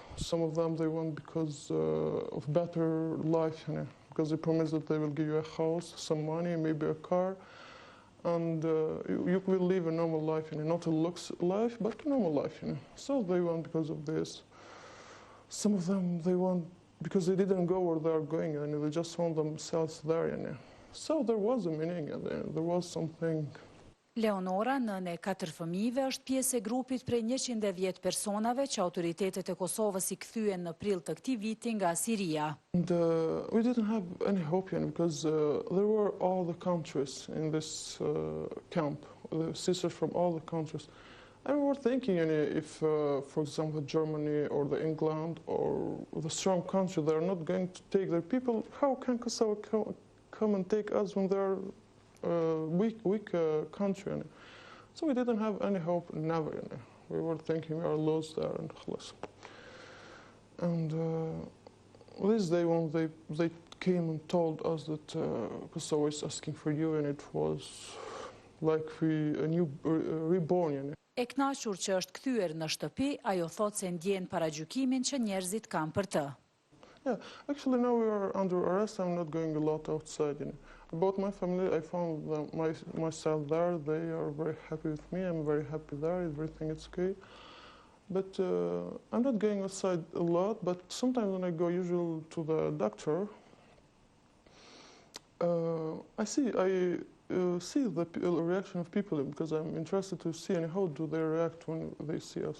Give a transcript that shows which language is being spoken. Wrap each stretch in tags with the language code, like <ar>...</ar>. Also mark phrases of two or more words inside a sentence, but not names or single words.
<en>Some of them, they went because of better life, because they promised that they will give you a house, some money, maybe a car, and you will live a normal life, not a lux life, but a normal life. So they went because of this. Some of them, they went because they didn't go where they are going, and they just found themselves there. So there was a meaning, there was something.</en> <sq>Leonora, nëne 4 fëmijëve, është pjesë e grupit prej 110 personave që autoritetet e Kosovës I kthyen në prill të këtij viti nga Siria.</sq> <en>And we didn't have any hope because there were all the countries in this camp, the sisters from all the countries. And we were thinking if, for example, Germany or the England or the strong country, they are not going to take their people, how can Kosovo come and take us when they are weak country? So we didn't have any hope, never. We were thinking we are lost there and خلاص. And this day when they came and told us that Kosovo is asking for you, and it was like a new reborn.</en> <sq>E kënaqur që është kthyer në shtëpi, ajo thot se ndjen paragjykimin që njerëzit kanë për të.</sq> <en>Yeah, actually now we are under arrest. I'm not going a lot outside. About my family, I found myself there. They are very happy with me. I'm very happy there. Everything is okay. But I'm not going outside a lot. But sometimes when I go usually to the doctor, I see the reaction of people because I'm interested to see how do they react when they see us.</en>